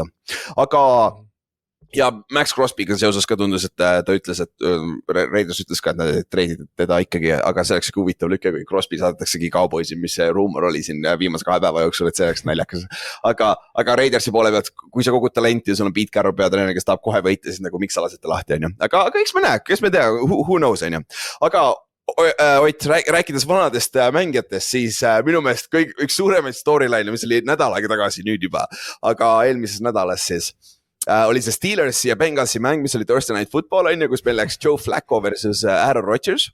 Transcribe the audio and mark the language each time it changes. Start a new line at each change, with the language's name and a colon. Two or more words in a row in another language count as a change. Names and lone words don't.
Estonian: Aga ja Max Crosby'ga seoses ka tundus, et ta ütles, et Raiders ütles ka, et nad treidid teda ikkagi, aga see oleks huvitav lükke, kui Crosby saadetaksegi Cowboysi, mis see ruumor oli siin viimase 2 päeva jooksul, et see oleks naljakas. Aga Raidersi poole pealt, kui sa kogud talenti ja sul on Pete Carroll peatreener, kes tahab kohe võita, siis nagu miks sa lasete lahti, on ju. Aga eks me näe, kes me tea,
English: who knows,
Estonian: on ju. Aga Ott, rääkides vanadest mängijatest, siis minu meelest üks suuremaid storyline, mis oli nädal aega tagasi nüüd juba, aga eelmises nädalas siis oli see Steelersi ja Bengalsi mäng, mis oli Thursday Night Football, on ju, kus meil läks Joe Flacco versus Aaron Rodgers.